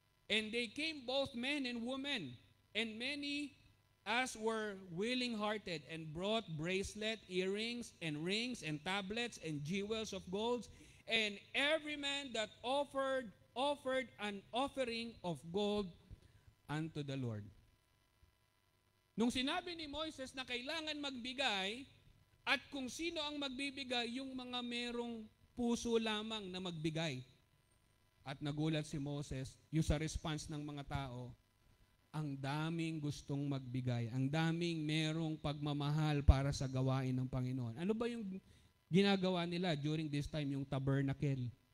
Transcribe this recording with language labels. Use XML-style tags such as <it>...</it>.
<en>And they came both men and women, and many as were willing-hearted, and brought bracelet, earrings, and rings, and tablets, and jewels of gold. And every man that offered an offering of gold unto the Lord.</en> <tl>Nung sinabi ni Moises na kailangan magbigay, at kung sino ang magbibigay, yung mga merong puso lamang na magbigay. At nagulat si Moses, yung sa response ng mga tao, ang daming gustong magbigay, ang daming merong pagmamahal para sa gawain ng Panginoon. Ano ba yung ginagawa nila</tl> <en>during this time,</en> <tl>yung tabernacle?</tl>